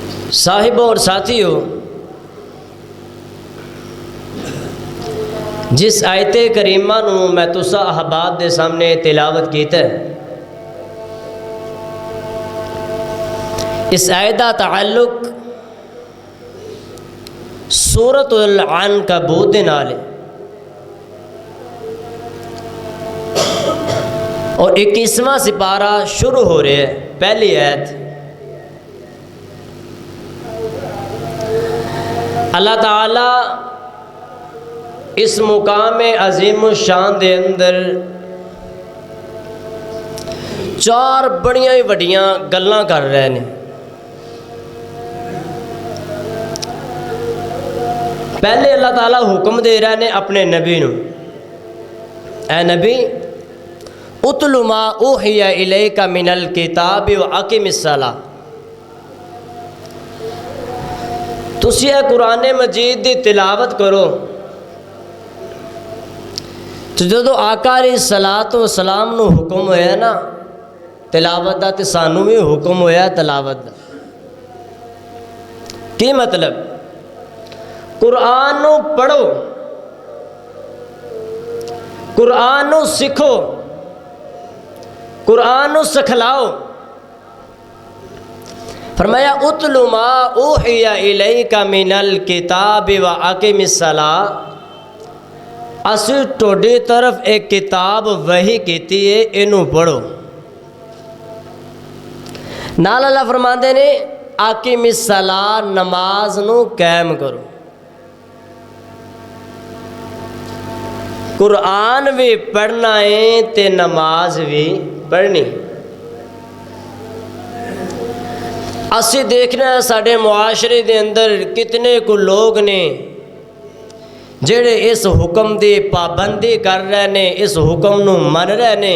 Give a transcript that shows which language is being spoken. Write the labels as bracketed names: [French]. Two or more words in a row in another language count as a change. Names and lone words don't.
[Punjabi] صاحبوں اور ساتھیوں، جس آیت کریمہ نو میں تسا احباب دے سامنے تلاوت کیتا ہے، اس آیت دا تعلق سورۃ العنکبوت دے نال ہے اور 21واں سپارہ شروع ہو رہا ہے۔ پہلی آیت اللہ تعالیٰ اس مقام عظیم الشان دے اندر چار بڑیاں ہی وڈیاں گلاں کر رہے ہیں۔ پہلے اللہ تعالیٰ حکم دے رہے ہیں اپنے نبی نو، اے نبی [Arabic] اتل ما اوحی الیک من الکتاب واقم الصلاۃ، [Punjabi] تسی اے قرآن مجید دی تلاوت کرو۔ تو جدو آقا [Arabic] علیہ الصلاۃ والسلام [Punjabi] نو حکم ہویا نا تلاوت دا، تے سانو بھی حکم ہویا تلاوت دا۔ کی مطلب؟ قرآن نو پڑھو، قرآن نو سکھو، قرآن نو سکھلاؤ۔ فرمایا [Arabic] اتلو ما اوحی الیک من الکتاب واقم الصلاۃ، [Punjabi] اسی توڑی طرف ایک کتاب وحی کیتی ہے، اینو پڑھو۔ نال اللہ فرماندے نے [Arabic] اقیم الصلاۃ، [Punjabi] نماز نو قائم کرو۔ قرآن بھی پڑھنا ہے تے نماز بھی پڑھنی۔ اسی دیکھنا ہے ساڑھے معاشرے دے اندر کتنے کو لوگ نے جڑے اس حکم دی پابندی کر رہے نے، اس حکم نو من رہے نے۔